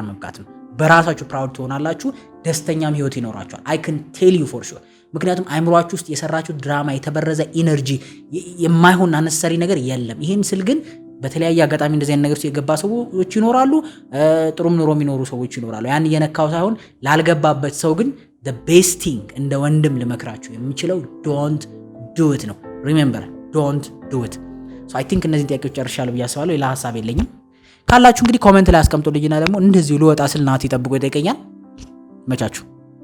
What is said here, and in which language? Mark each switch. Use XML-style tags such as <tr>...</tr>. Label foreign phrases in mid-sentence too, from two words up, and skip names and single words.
<am>መብቃት ነው። በራሳችሁ ፕራውድ ትሆናላችሁ፣ ደስተኛም ህይወት ይኖራችኋል።</am> <en>I can tell you for sure።</en> <am>ምክንያቱም አይምሯችሁ ውስጥ የሰራችሁ ድራማ፣ የተበረዘ ኢነርጂ፣ የማይሆን አነሰሪ ነገር የለም። ይህን ስል ግን በተለያየ አጋጣሚ እንደዚህ አይነት ነገር ውስጥ የገባ ሰዎች ይኖራሉ፣ ጥሩም ኑሮ የሚኖሩ ሰዎች ይኖራሉ። ያን እየነካው ሳይሆን ላልገባበት ሰው ግን</am> <en>the best thing</en> <am>እንደ ወንድም ልመክራችሁ የሚችለው</am> <en>don't do it</en> <am>ነው።</am> <en>remember don't do it. so I think</en> <am>እነዚህን ጥያቄዎች ጨርሻለሁ ብዬ አስባለሁ። ሌላ ሀሳብ የለኝም። ካላችሁ እንግዲህ ኮሜንት ላይ አስቀምጡልኝና ደግሞ እንደዚሁ ልወጣ ስል ናቲ ጠብቆ ይጠይቀኛል። መቻችሁ</am>